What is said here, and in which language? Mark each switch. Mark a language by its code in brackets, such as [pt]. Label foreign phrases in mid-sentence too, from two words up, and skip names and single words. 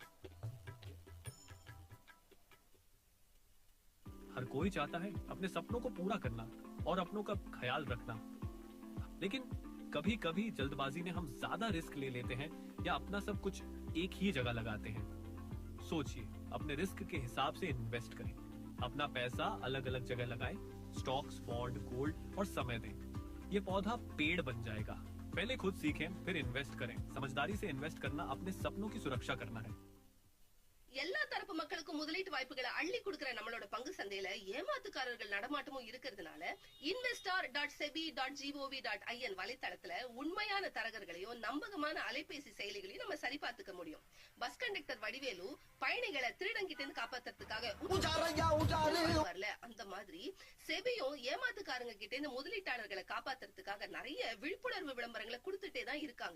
[hi] हर कोई चाहता है अपने सपनों को पूरा करना और अपनों का ख्याल रखना, लेकिन कभी कभी जल्दबाजी में हम ज्यादा रिस्क ले लेते हैं या अपना सब कुछ एक ही जगह लगाते हैं. सोचिए, अपने रिस्क के हिसाब से इन्वेस्ट करें. अपना पैसा अलग अलग जगह लगाएं. [en] stocks, bond, gold [hi] और समय दें. ये पौधा पेड़ बन जाएगा. पहले खुद सीखें, फिर इन्वेस्ट करें. समझदारी से इन्वेस्ट करना अपने सपनों की सुरक्षा करना है. [ta] எல்லா தரப்பு மக்களுக்கும் முதலீட்டு வாய்ப்புகளை அள்ளி கொடுக்கிற நம்மளோட பங்கு சந்தையில ஏமாத்துக்காரர்கள் நடமாட்டமும் இருக்கிறதுனால investor.sebi.gov.in வலைத்தளத்துல உண்மையான தரகர்களையும் நம்பகமான அலைபேசி செயலிகளையும் நம்ம சரிபார்த்துக்க முடியும். [en] bus conductor [ta] வடிவேலு பயணிகளை திருடங்கிட்டு காப்பாத்துறதுக்காக சொல்லுவார்ல அந்த மாதிரி செபியும் ஏமாத்துக்காரங்க கிட்ட இருந்து முதலீட்டாளர்களை காப்பாத்துறதுக்காக நிறைய விழிப்புணர்வு விளம்பரங்களை கொடுத்துட்டே தான் இருக்காங்க.